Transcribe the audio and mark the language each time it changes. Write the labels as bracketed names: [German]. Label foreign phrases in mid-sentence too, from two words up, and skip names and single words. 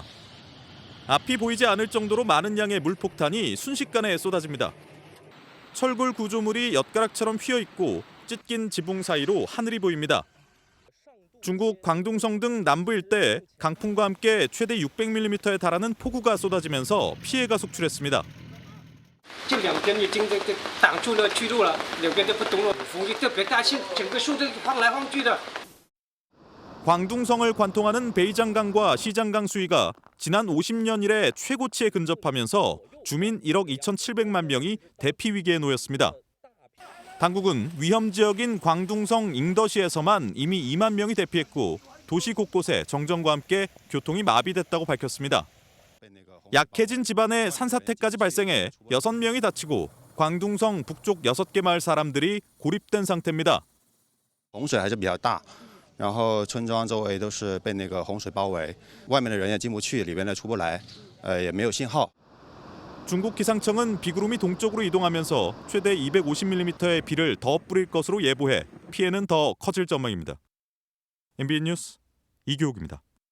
[Korean] 앞이 보이지 않을 정도로 많은 양의 물폭탄이 순식간에 쏟아집니다. 철골 구조물이 엿가락처럼 휘어있고 찢긴 지붕 사이로 하늘이 보입니다. 중국 광둥성 등 남부 일대에 강풍과 함께 최대 600mm에 달하는 폭우가 쏟아지면서 피해가 속출했습니다. [Chinese] 这两边已经挡住了去路了，两边都不通了，风力特别大，整个树都晃来晃去的。 [Korean] 광둥성을 관통하는 베이장강과 시장강 수위가 지난 50년 이래 최고치에 근접하면서 주민 1억 2,700만 명이 대피 위기에 놓였습니다. 당국은 위험 지역인 광둥성 잉더시에서만 이미 2만 명이 대피했고 도시 곳곳에 정전과 함께 교통이 마비됐다고 밝혔습니다. 약해진 집안에 산사태까지 발생해 6명이 다치고 광둥성 북쪽 6개 마을 사람들이 고립된 상태입니다. [Chinese] 洪水还是比较大，然后村庄周围都是被洪水包围，外面的人也进不去，里边的出不来，也没有信号。 [Korean] 중국 기상청은 비구름이 동쪽으로 이동하면서 최대 250mm의 비를 더 뿌릴 것으로 예보해 피해는 더 커질 전망입니다. MBN 뉴스 이교욱입니다.